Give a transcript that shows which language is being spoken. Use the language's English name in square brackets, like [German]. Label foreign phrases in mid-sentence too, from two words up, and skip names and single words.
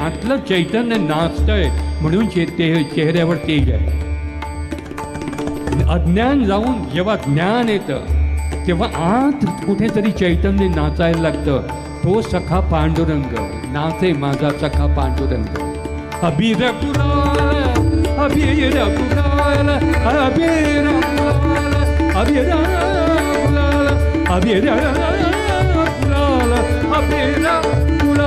[Marathi] आतलं चैतन्य नाचतंय म्हणून चेहऱ्यावर तेज आहे. अज्ञान जाऊन जेव्हा ज्ञान येतं तेव्हा आत कुठेतरी चैतन्य नाचायला लागतं. तो सखा पांडुरंग नाचे माझा सखा पांडुरंग. अबीर गुलाल, अबीर गुलाल, अबीर गुलाल, अबीर गुलाल, अबीर गुलाल, अबीर